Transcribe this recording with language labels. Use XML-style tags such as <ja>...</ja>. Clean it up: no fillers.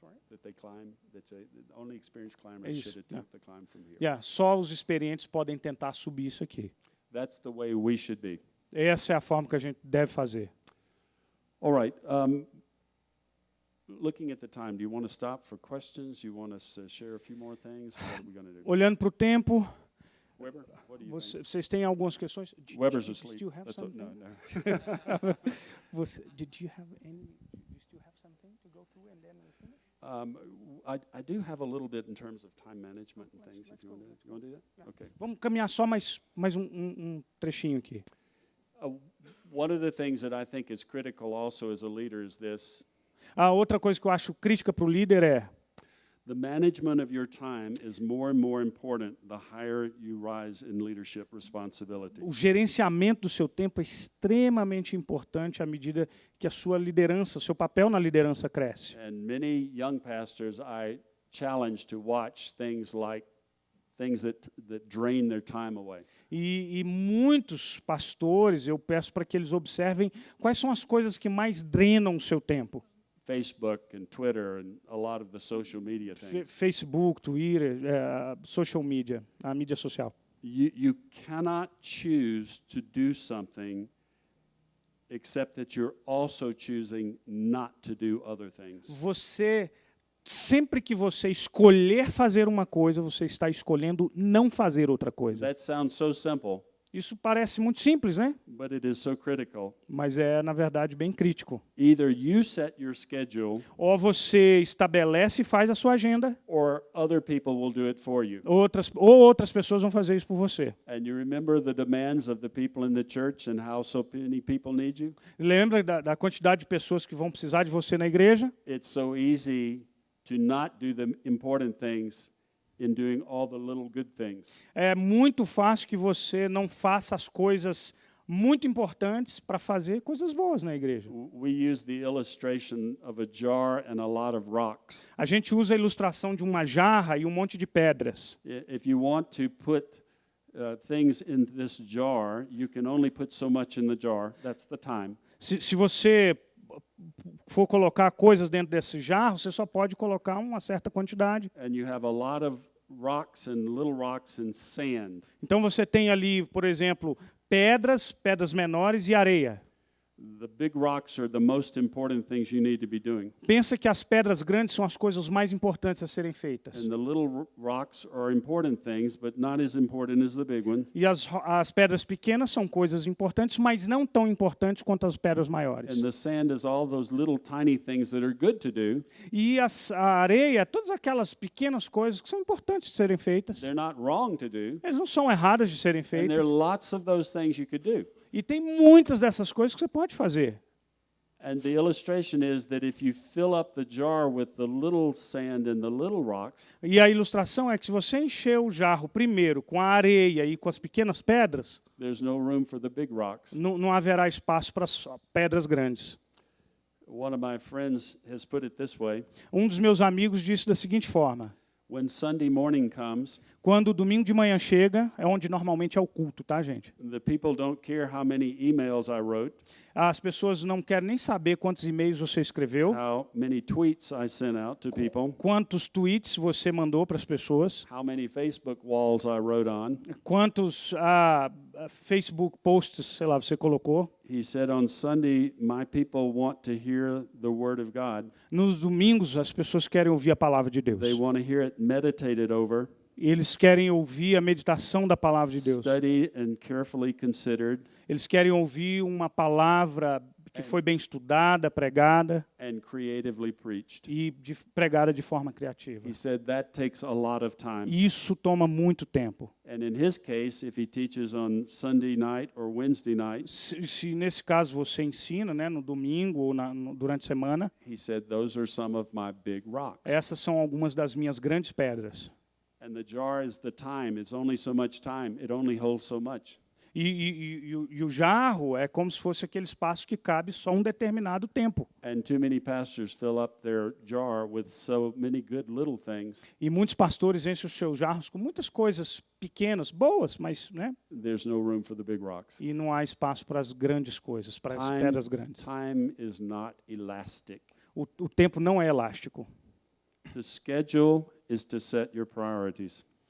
<en>That they climb, only experienced climbers</en> <pt>Isso,</pt> <en>should attempt the climb from here.</en> <pt>Só os experientes podem tentar subir isso aqui.</pt> <en>That's the way we should be.</en> <pt>Essa é a forma que a gente deve fazer.</pt> <en>All right. Looking at the time, do you want to stop for questions? You want us to share a few more things? What are we going to do?</en> <pt>Olhando para o tempo,</pt> <en>Weber, what do you think?</en> <pt>vocês têm algumas questões?</pt> <en>Weber's Do asleep. you have That's something? no. Did you have any? Do you still have something to go through and then we finish? I do have a little bit in terms of time management and things. If you want to do that, Yeah. okay.</en> <pt>Vamos caminhar só mais um trechinho aqui.</pt> <en>One of the things that I think is critical also as a leader is this:</en> <pt>A outra coisa que eu acho crítica para o líder é</pt> <en>the management of your time is more and more important the higher you rise in leadership responsibility.</en> <pt>o gerenciamento do seu tempo é extremamente importante à medida que a sua liderança, o seu papel na liderança cresce.</pt> <en>And many young pastors I challenge to watch things like things that drain their time away.</en> <pt>E muitos pastores, eu peço para que eles observem quais são as coisas que mais drenam o seu tempo.</pt> <en>Facebook and Twitter and a lot of the social media things.</en> <pt>Facebook, Twitter, social media, a mídia social.</pt> <en>You cannot choose to do something except that you're also choosing not to do other things.</en> <pt>Você, sempre que você escolher fazer uma coisa, você está escolhendo não fazer outra coisa.</pt> <en>That sounds so simple,</en> <pt>Isso parece muito simples, né?</pt> <en>but it is so critical.</en> <pt>Mas é, na verdade, bem crítico.</pt> <en>Either you set your schedule</en> <pt>Ou você estabelece e faz a sua agenda,</pt> <en>or other people will do it for you.</en> <pt>outras pessoas vão fazer isso por você.</pt> <en>And you remember the demands of the people in the church and how so many people need you?</en> <pt>Lembra da quantidade de pessoas que vão precisar de você na igreja?</pt> <en>It's so easy to not do the important things in doing all the little good things.</en> <pt>É muito fácil que você não faça as coisas muito importantes para fazer coisas boas na igreja.</pt> <en>We use the illustration of a jar and a lot of rocks.</en> <pt>A gente usa a ilustração de uma jarra e um monte de pedras.</pt> <en>If you want to put things in this jar, you can only put so much in the jar. That's the time.</en> <pt>Se você for colocar coisas dentro desse jarro, você só pode colocar uma certa quantidade.</pt> <en>And you have a lot of rocks and little rocks and sand.</en> <pt>Então você tem ali, por exemplo, pedras menores e areia.</pt> <en>The big rocks are the most important things you need to be doing.</en> <pt>Pensa que as pedras grandes são as coisas mais importantes a serem feitas.</pt> <en>And the little rocks are important things, but not as important as the big ones.</en> <pt>E as pedras pequenas são coisas importantes, mas não tão importantes quanto as pedras maiores.</pt> <en>And the sand is all those little tiny things that are good to do.</en> <pt>E a areia, todas aquelas pequenas coisas que são importantes de serem feitas.</pt> <en>They're not wrong to do.</en> <pt>Elas não são erradas de serem</pt> <en>And there</en> <pt>feitas.</pt> <en>are lots of those things you could do.</en> <pt>E tem muitas dessas coisas que você pode fazer.</pt> <en>And the illustration is that if you fill up the jar with the little sand and the little rocks,</en> <pt>E a ilustração é que se você encher o jarro primeiro com a areia e com as pequenas pedras,</pt> <en>there's no room for the big rocks.</en> <pt>não haverá espaço para as pedras grandes.</pt> <en>One of my friends has put it this way:</en> <pt>Um dos meus amigos disse da seguinte forma:</pt> <en>when Sunday morning comes,</en> <pt>quando o domingo de manhã chega, é onde normalmente é o culto, tá, gente?</pt> <en>the people don't care how many emails I wrote,</en> <pt>As pessoas não querem nem saber quantos e-mails você escreveu,</pt> <en>how many tweets I sent out to people,</en> <pt>quantos tweets você mandou para as pessoas,</pt> <en>how many Facebook walls I wrote on.</en> <pt>quantos Facebook posts, sei lá, você colocou.</pt> <en>He said, on Sunday, my people want to hear the Word of God.</en> <pt>Nos domingos, as pessoas querem ouvir a palavra de Deus.</pt> <en>They want to hear it meditated over,</en> <pt>Eles querem ouvir a meditação da palavra de Deus.</pt> <en>studied and carefully considered,</en> <pt>Eles querem ouvir uma palavra que foi bem estudada, pregada</pt> <en>and creatively preached.</en> <pt>e pregada de forma criativa.</pt> <en>He said that takes a lot of time.</en> <pt>E isso toma muito tempo.</pt> <en>And in his case, if he teaches on Sunday night or Wednesday night,</en> <pt>Se nesse caso você ensina, né, no domingo ou durante a semana,</pt> <en>he said those are some of my big rocks.</en> <pt>essas são algumas das minhas grandes pedras.</pt> <en>And the jar is the time. It's only so much time. It only holds so much.</en> <pt>E o jarro é como se fosse aquele espaço que cabe só um determinado tempo.</pt> <en>And too many pastors fill up their jar with so many good little things.</en> <pt>E muitos pastores enchem os seus jarros com muitas coisas pequenas, boas, mas, né?</pt> <en>There's no room for the big rocks.</en> <pt>E não há espaço para as grandes coisas, para as pedras grandes.</pt> <en>Time is not elastic.</en> <pt>O tempo não é elástico.</pt> <en>To schedule is to set your priorities.</en>